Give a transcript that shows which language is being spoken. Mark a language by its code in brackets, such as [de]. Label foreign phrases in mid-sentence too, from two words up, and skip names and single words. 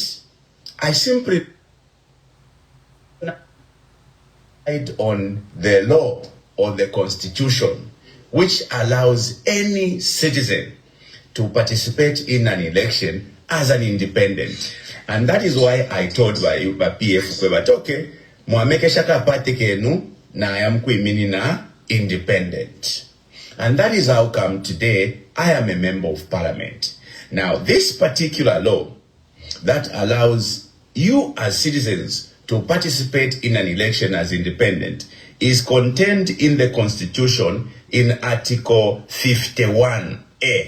[en] I simply relied on the law or the constitution, which allows any citizen to participate in an election as an independent. And that is why I told by PF but okay, [bem] mwameke shaka party kenu na ayamkuimini na independent. [en] And that is how come today I am a member of parliament. Now, this particular law that allows you as citizens to participate in an election as independent is contained in the Constitution in Article 51A.